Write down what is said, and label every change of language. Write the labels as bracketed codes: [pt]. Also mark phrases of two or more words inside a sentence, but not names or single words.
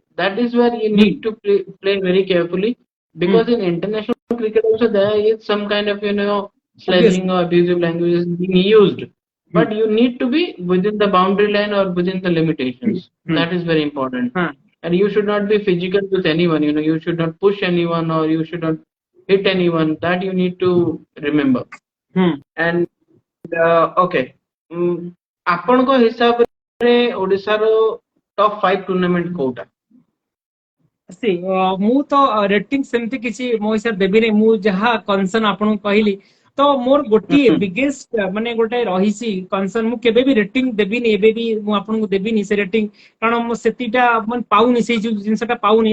[en] That is where you need to play very carefully, because in international cricket also there is some kind of sledging or abusive language is being used. But you need to be within the boundary line or within the limitations. That is very important. And you should not be physical with anyone. You should not push anyone or you should not hit anyone. That you need to remember. And okay, [or] ଆପଣଙ୍କ ହିସାବରେ ଓଡିଶାର [en] top 5 tournament [or] କୋଉଟା? ମୁଁ ତ ରେଟିଂ ସେମିତି କିଛି ମୋ ହିସାବରେ ଦେବିନି। ମୁଁ ଯାହା କନସର୍ନ ଆପଣଙ୍କୁ କହିଲି ତ ମୋର ଗୋଟିଏ ବିଗେଷ୍ଟ ମାନେ ଗୋଟେ ରହିଛି କନସର୍ନ, ମୁଁ କେବେ ବି ରେଟିଂ ଦେବିନି, ଏବେ ବି ମୁଁ ଆପଣଙ୍କୁ ଦେବିନି ସେ ରେଟିଂ, କାରଣ ମୁଁ ସେତିଟା ମାନେ ପାଉନି, ସେଇ ଯୋଉ ଜିନିଷଟା ପାଉନି।